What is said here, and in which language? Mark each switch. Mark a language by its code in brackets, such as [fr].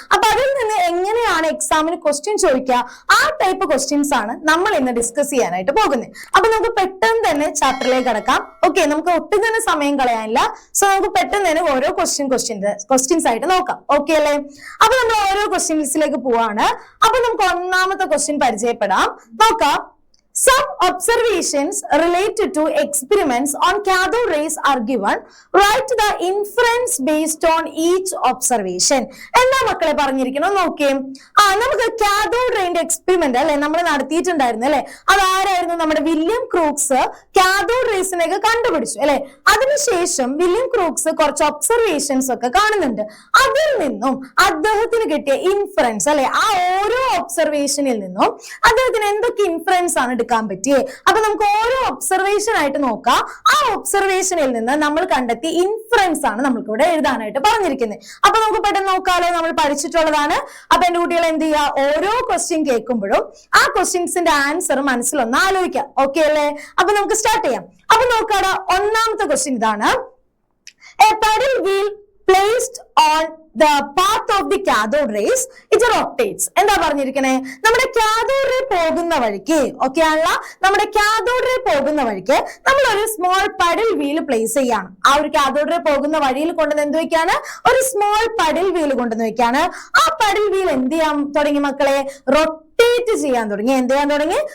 [ml] അപ്പൊ അതിൽ നിന്ന് എങ്ങനെയാണ് എക്സാമിന് ക്വസ്റ്റ്യൻ ചോദിക്കുക, ആ ടൈപ്പ് ക്വസ്റ്റ്യൻസ് ആണ് നമ്മൾ ഇന്ന് ഡിസ്കസ് ചെയ്യാനായിട്ട് പോകുന്നത്. അപ്പൊ നമുക്ക് പെട്ടെന്ന് തന്നെ ചാപ്റ്ററിലേക്ക് കടക്കാം. ഓക്കെ, നമുക്ക് ഒട്ടും തന്നെ സമയം കളയാനില്ല. സോ നമുക്ക് പെട്ടെന്ന് തന്നെ ഓരോ ക്വസ്റ്റ്യൻസ് ആയിട്ട് നോക്കാം. ഓക്കെ അല്ലേ? അപ്പൊ നമ്മൾ ഓരോ ക്വസ്റ്റ്യൻസിലേക്ക് പോവാണ്. അപ്പൊ നമുക്ക് ഒന്നാമത്തെ ക്വസ്റ്റ്യൻ പരിചയപ്പെടാം. നോക്കാം. [en] Some observations related to experiments on cathode rays are given. Write the inference based on each observation. [ml] എന്താ മക്കളെ പറഞ്ഞിരിക്കണം നോക്കിയേ. നമുക്ക് കാഥോഡ് റേന്റെ എക്സ്പെരിമെന്റ് അല്ലെ നമ്മൾ നടത്തിയിട്ടുണ്ടായിരുന്നു അല്ലെ. അതാരായിരുന്നു? നമ്മുടെ വില്യം ക്രൂക്സ് കാഥോഡ് റേസിനെയൊക്കെ കണ്ടുപിടിച്ചു അല്ലെ. അതിനുശേഷം വില്യം ക്രൂക്സ് കുറച്ച് ഒബ്സർവേഷൻസ് ഒക്കെ കാണുന്നുണ്ട്. അതിൽ നിന്നും അദ്ദേഹത്തിന് കിട്ടിയ ഇൻഫറൻസ് അല്ലെ, ആ ഓരോ ഒബ്സർവേഷനിൽ നിന്നും അദ്ദേഹത്തിന് എന്തൊക്കെ ഇൻഫറൻസ് ആണ് എടുക്കാൻ പറ്റിയേ. അപ്പൊ നമുക്ക് ഓരോ ഒബ്സർവേഷൻ ആയിട്ട് നോക്കാം. ആ ഒബ്സർവേഷനിൽ നിന്ന് നമ്മൾ കണ്ടെത്തിയ ഇൻഫറൻസ് ആണ് നമ്മൾക്ക് ഇവിടെ എഴുതാനായിട്ട് പറഞ്ഞിരിക്കുന്നത്. അപ്പൊ നമുക്ക് പെട്ടെന്ന് നോക്കാലോ, നമ്മൾ പഠിച്ചിട്ടുള്ളതാണ്. അപ്പൊ എന്റെ കുട്ടികൾ എന്ത് ചെയ്യുക, ഓരോ ക്വസ്റ്റ്യൻ കേൾക്കുമ്പോഴും ആ ക്വസ്റ്റ്യൻസിന്റെ ആൻസർ മനസ്സിലൊന്ന് ആലോചിക്കാം. ഓക്കെ അല്ലേ? അപ്പൊ നമുക്ക് സ്റ്റാർട്ട് ചെയ്യാം. അപ്പൊ നോക്കാടാ, ഒന്നാമത്തെ ക്വസ്റ്റ്യൻ ഇതാണ്. [en] A paddle wheel placed on the path of the cathode rays, it rotates. [ml] എന്താ പറഞ്ഞിരിക്കണേ? നമ്മുടെ കാഥോഡ് റേ പോകുന്ന വഴിക്ക്, ഓക്കെ ആണല്ലോ, നമ്മുടെ കാഥോഡ് റേ പോകുന്ന വഴിക്ക് നമ്മൾ ഒരു സ്മോൾ പഡിൽ വീൽ പ്ലേസ് ചെയ്യാണ്. ആ ഒരു കാഥോഡ് റേ പോകുന്ന വഴിയിൽ കൊണ്ടുവന്ന് എന്ത് വെക്കാണ്? ഒരു സ്മോൾ പഡിൽ വീൽ കൊണ്ടുവന്ന് വെക്കാണ്. ആ പഡിൽ വീൽ എന്ത് ചെയ്യാൻ തുടങ്ങി മക്കളെ? റൊട്ടേറ്റ് ചെയ്യാൻ തുടങ്ങി. എന്ത് ചെയ്യാൻ തുടങ്ങി?